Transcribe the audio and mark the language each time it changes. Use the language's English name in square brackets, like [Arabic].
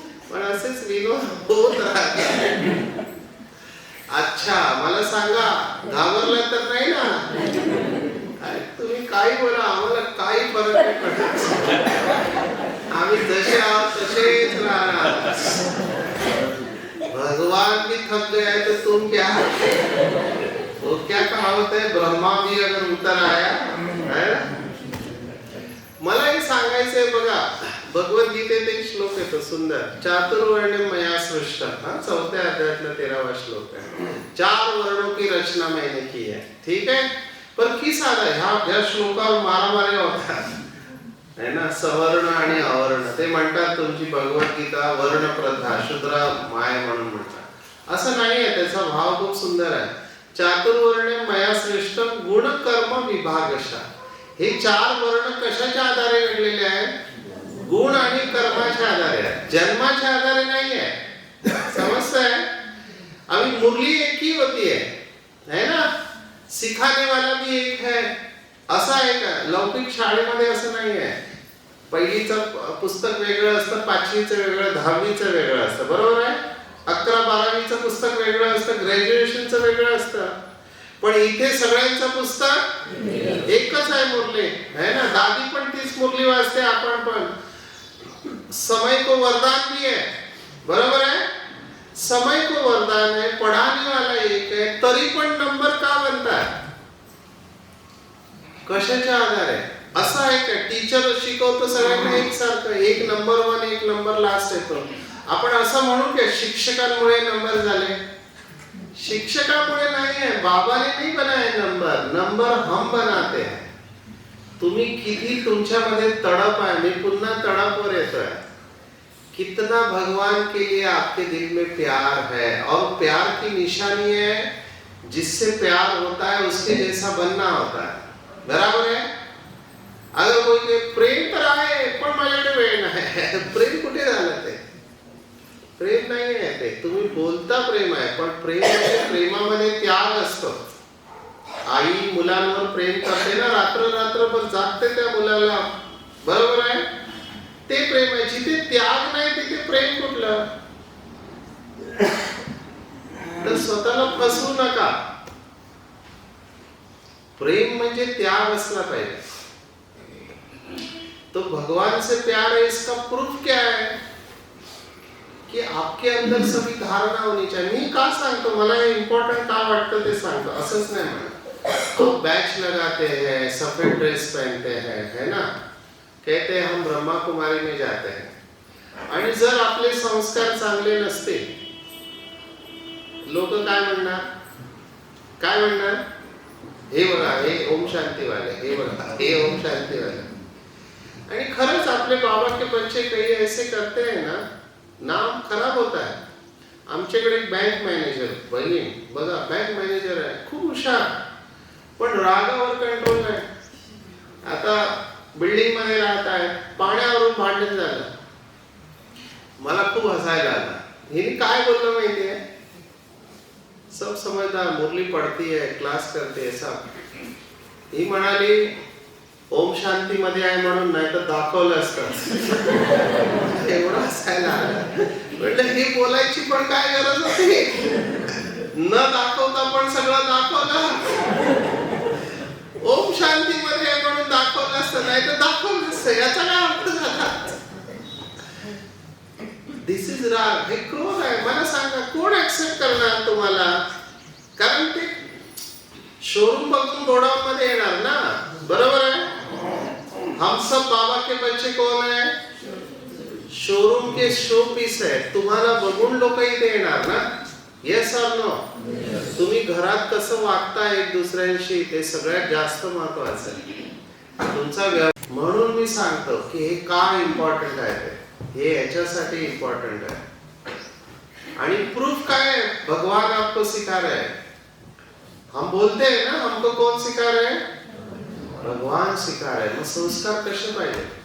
[Marathi] पण असेच विनोद होत राहतात. अच्छा मला सांगा, घाबरला तर नाही ना? तुम्ही काही बोला, आम्हाला काही फरक नाही पडत. आम्ही जसे आहोत तसेच राहणार. [Hindi] भगवान भी थक गया है तो तुम क्या? वो क्या कहावत है, ब्रह्मा भी अगर उतर आया है. [Marathi] मला हे सांगायचंय बघा, भगवद्गीतेत एक श्लोक येतो सुंदर, चातुर्वर्ण्यम मया सृष्ट. 4थ्या अध्यायातला 13वा श्लोक आहे. [Hindi] 4 वर्णों की रचना मैंने की है. ठीक है, पर किस आधार [Marathi] ह्या श्लोकावर मारामारी होतात है ना, सवर्ण आणि अवर्ण. ते म्हणतात तुमची भगवद्गीता वर्ण प्रथा, शूद्र माय म्हणून म्हणतात. असं नाहीये, त्याचा भाव खूप सुंदर आहे. चातुर्वर्ण्यम मया सृष्ट गुण कर्म विभागशः. हे 4 वर्ण कशाच्या आधारे घडलेले आहेत? गुण आणि कर्माच्या आधारे आहेत, जन्माच्या आधारे नाही आहे. समजतंय? [Hindi] अभी मुरली एक ही होती है ना, सिखाने वाला भी एक है. [Marathi] असं आहे का? लौकिक शाळेमध्ये असं नाही आहे. पहिलीचं पुस्तक वेगळं असतं, 5वीचं वेगळं, 10वीचं वेगळं असतं. बरोबर आहे? 11-12वीचं पुस्तक वेगळं असतं, ग्रॅज्युएशनचं वेगळं असतं. पण इथे सगळ्यांचं पुस्तक एकच आहे, मुरली है ना. दादी पण तीच मुरली वाचते, आपण पण. [Hindi] समय को वरदान भी है. [Marathi] बरोबर आहे? [Hindi] समय को वरदान है, पढ़ाने वाला एक है, [Marathi] तरी पण नंबर का बनतात? कशाच्या आधारे? असं आहे का टीचर शिकवतो सगळ्यांना एकसारखं, एक नंबर 1 एक नंबर लास्ट येतो? आपण असं म्हणू की शिक्षकांमुळे नंबर झाले? शिक्षकामुळे नाही आहे, [Hindi] बाबाने नहीं बनाए नंबर, नंबर हम बनाते हैं. [Marathi] तुम्ही किती तुमच्यामध्ये तडप आहे. मी पुन्हा तडपवर येतोय. [Hindi] कितना भगवान के लिए आपके दिल में प्यार है, और प्यार की निशानी है, जिससे प्यार होता है उसके जैसा बनना होता है. बराबर है? अगर कोई [Marathi] प्रेम तर आहे पण माझ्याकडे वेळ नाही, प्रेम कुठे झालं? ते प्रेम नाही आहे. ते तुम्ही बोलता प्रेम आहे, पण प्रेम म्हणजे प्रेमामध्ये त्याग असतो. आई मुलांवर प्रेम करते ना, रात्र जागते त्या मुलाला. बरोबर आहे? ते प्रेम आहे. जिथे त्याग नाही तिथे प्रेम कुठलं? तर स्वतःला फसवू नका. प्रेम म्हणजे त्याग असला पाहिजे. [Hindi] तो भगवान से प्यार है, इसका प्रूफ क्या है? कि आपके अंदर सभी धारणा होनी चाहिए. [Marathi] मी का सांगतो, मला हे इम्पॉर्टंट का वाटतं ते सांगतो, असंच नाही म्हणत. [Hindi] तो बैच लगाते हैं, सफेद ड्रेस पहनते हैं, है ना, कहते हैं हम ब्रह्मा कुमारी में जाते हैं. [Marathi] आणि जर आपले संस्कार चांगले नसते, लोक काय म्हणणार? काय म्हणणार? हे बघा, हे ओम शांती वाले, हे बघा, हे ओम शांती वाले. आणि खरंच आपले [Hindi] बाबा के बच्चे कई ऐसे करते हैं ना, नाम खराब होता है. [Marathi] आमच्याकडे एक बँक मॅनेजर बहीण बघा, बँक मॅनेजर आहे, खूप हुशार, पण रागावर कंट्रोल नाही. आता बिल्डिंग मध्ये राहत आहे, पाण्यावरून भांडण झालं. मला खूप हसायला आलं. हिने काय बोललं माहितीये? [Hindi] सब समझदार, मुरली पडती है, क्लास करते है सब. [Marathi] ही म्हणाली ओम शांती मध्ये आहे म्हणून, नाही तर दाखवलं असतं. एवढं हसायला आलं. म्हटलं हे बोलायची पण काय गरज होती? न दाखवता पण सगळं दाखवलं. ओम शांती मध्ये आहे म्हणून दाखवलं असतं, नाही तर दाखवलं असतं. याचा काय अर्थ झाला? [English] This is राग. [Marathi] हे क्रोध आहे. मला सांगा, कोण ऍक्सेप्ट करणार तुम्हाला? कारण ते शोरूम बघून गोडाऊन मध्ये येणार ना. बरोबर आहे? [Hindi] हम सब बाबा के बच्चे कौन है? [Marathi] शोरूम के शो पीस आहे, तुम्हाला बघून लोक इथे येणार ना? [English] Yes or no? [Marathi] तुम्ही घरात कसं वागता एक दुसऱ्यांशी ते सगळ्यात जास्त महत्वाचं आहे. तुमचा म्हणून मी सांगतो की हे का इम्पॉर्टंट आहे ते, हे याच्यासाठी इम्पॉर्टंट आहे. आणि प्रूफ काय [Hindi] है? भगवान आपको सिखा रहे हैं. हम बोलते हैं ना, हमको कौन सिखा रहे हैं? भगवान सिखा रहे हैं. [Marathi] मग संस्कार कसे पाहिजे?